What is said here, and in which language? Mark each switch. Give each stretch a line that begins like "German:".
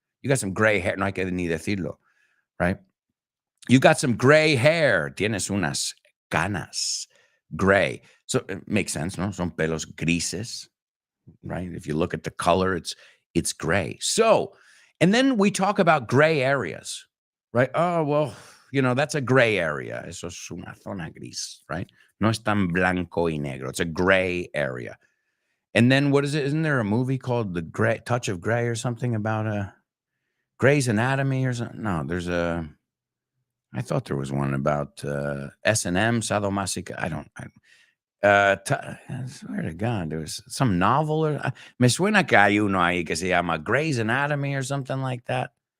English: You got some gray hair.
Spanish: No hay que ni decirlo,
English: right? You got some gray hair.
Spanish: Tienes unas canas.
English: Gray. So it makes sense, no?
Spanish: Son pelos grises,
English: right? If you look at the color, it's gray. So, and then we talk about gray areas, right? Oh, well, that's a gray area.
Spanish: Eso es una zona gris,
English: right?
Spanish: No es tan blanco y negro.
English: It's a gray area. And then what is it? Isn't there a movie called The Gray Touch of Gray or something about Gray's Anatomy or something? No, I thought there was one about S&M, sadomasochist. I swear to God, there was some novel or
Spanish: me suena que hay uno ahí que se llama
English: Gray's Anatomy or something like that.